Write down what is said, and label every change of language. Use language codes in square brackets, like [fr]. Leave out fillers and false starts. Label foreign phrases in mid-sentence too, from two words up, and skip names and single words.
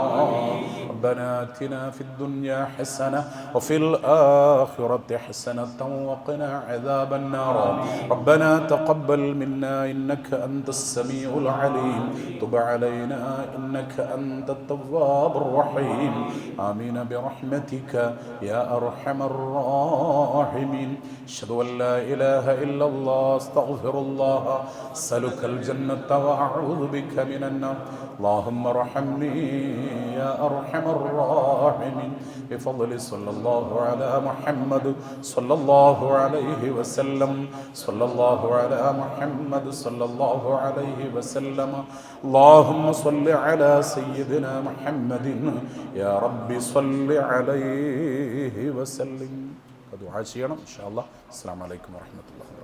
[ar] ربنا آتنا في الدنيا حسنة وفي الآخرة حسنة وقنا عذاب النار. ربنا تقبل منا إنك أنت السميع العليم. تب علينا إنك أنت التواب الرحيم. [ml] ആമീൻ [ar] برحمتك يا أرحم الراحمين. أشهد أن لا إله إلا الله أستغفر الله أسألك الجنة وأعوذ بك من النار. اللهم ارحمني يا أرحم الراحمين بفضل صلى الله على محمد صلى الله عليه وسلم. صلى الله على محمد صلى الله عليه وسلم. اللهم صل على سيدنا محمد يا رب صل عليه وسلم. [ml] دعاء ചെയ്യണം [ar] إن شاء الله. السلام عليكم ورحمة الله.